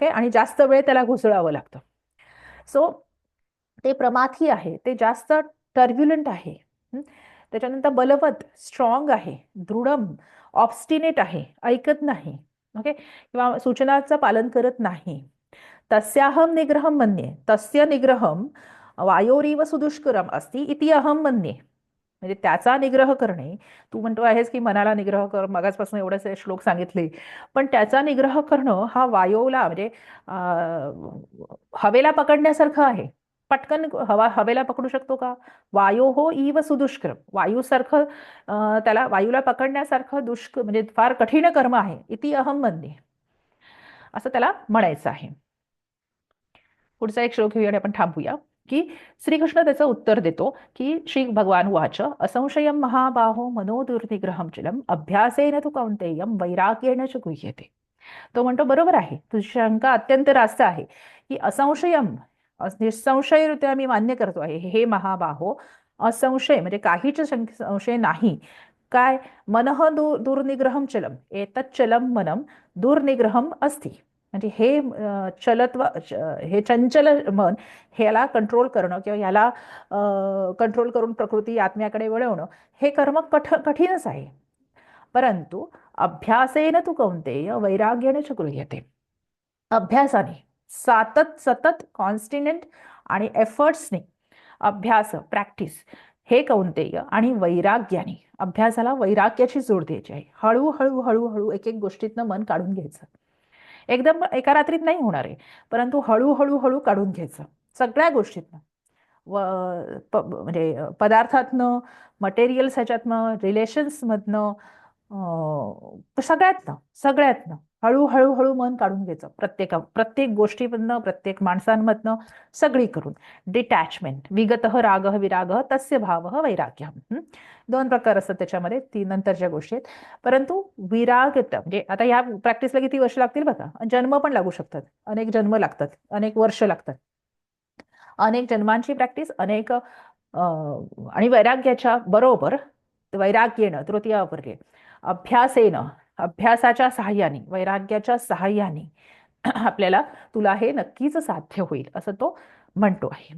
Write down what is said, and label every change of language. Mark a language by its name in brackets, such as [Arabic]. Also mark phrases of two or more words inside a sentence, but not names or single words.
[Marathi] आणि जास्त वेळ त्याला घुसळावं लागतं. सो ते प्रमाथी आहे, ते जास्त टर्ब्युलंट आहे. त्याच्यानंतर बलवत, स्ट्रॉंग आहे, दृढम, ऑब्स्टिनेट आहे, ऐकत नाही. ओके. किंवा सूचनाचं पालन करत नाही. [Sanskrit] तस्याहम निग्रहम मन्ये, तस्य निग्रहम वायोरीव सुदुष्करम अस्ति इति अहम मन्ये. [Marathi] म्हणजे त्याचा निग्रह करणे, तू म्हणतो आहेस की मनाला निग्रह कर, मगाचपासून एवढे श्लोक सांगितले, पण त्याचा निग्रह करणं हा वायोला म्हणजे हवेला पकडण्यासारखं आहे. पटकन हवेला पकडू शकतो का? [Sanskrit] वायो हो इव सुदुष्कर, वायूसारखं, [Marathi] त्याला वायूला पकडण्यासारखं म्हणजे फार कठीण कर्म आहे. [Sanskrit] इति अहम [Marathi] म्हणणे, असं त्याला म्हणायचं आहे. पुढचा एक श्लोक घेऊया आणि आपण थांबूया. की श्रीकृष्ण त्याचं उत्तर देतो की [Sanskrit] श्री भगवान वाच असंशयम महाबाहो मनोदुर्निग्रहम चलम अभ्यासेन तु कौंतेयम वैराग्येण च गुह्यते. [Marathi] तो म्हणतो बरोबर आहे, तुझी शंका अत्यंत रास्त आहे की असंशयम, निसंशयरित्या मी मान्य करतो आहे, हे महाबाहो, असंशय म्हणजे काहीच संशय नाही. काय? [Sanskrit] मनः दुर्निग्रहम चलम एतत् चलम मनम दुर्निग्रहम अस्ति. [Marathi] म्हणजे हे हे चंचल मन, ह्याला कंट्रोल करणं किंवा ह्याला कंट्रोल करून प्रकृती आत्म्याकडे वळवणं, हे कर्म कठीणच आहे. [Sanskrit] परंतु अभ्यासेन तू कौंतेय वैराग्याने च गृह्यते. [Marathi] अभ्यासाने, सतत [English] constant and efforts, [Marathi] अभ्यास, प्रॅक्टिस, हे कौंतेय, आणि वैराग्याने, अभ्यासाला वैराग्याची जोड द्यायची आहे. हळूहळू हळूहळू एक एक गोष्टीतनं मन काढून घ्यायचं. एकदम एका रात्रीत नाही होणार आहे, परंतु हळूहळू हळू काढून घ्यायचं सगळ्या गोष्टीतनं. म्हणजे पदार्थातनं, मटेरियल्स ह्याच्यातनं, रिलेशन्समधनं, सगळ्यातनं सगळ्यातनं हळूहळू हळू मन काढून घ्यायचं. प्रत्येक गोष्टीमधनं, प्रत्येक माणसांमधनं, सगळी करून. डिटॅचमेंट, [Sanskrit] विगतः रागः विरागः तस्य भावः वैराग्यम. [Marathi] दोन प्रकार असतात त्याच्यामध्ये, ती नंतरच्या गोष्टी आहेत. परंतु विरागत म्हणजे आता ह्या प्रॅक्टिसला किती वर्ष लागतील बघा, जन्म पण लागू शकतात, अनेक जन्म लागतात, अनेक वर्ष लागतात, अनेक जन्मांची प्रॅक्टिस, अनेक आणि वैराग्याच्या बरोबर, वैराग्येनं तृतीय अपर्गे, अभ्यासेनं, अभ्यासाच्या सहाय्याने, वैराग्याच्या सहाय्याने आपल्याला, तुला हे नक्कीच साध्य होईल, असं तो म्हणतो आहे.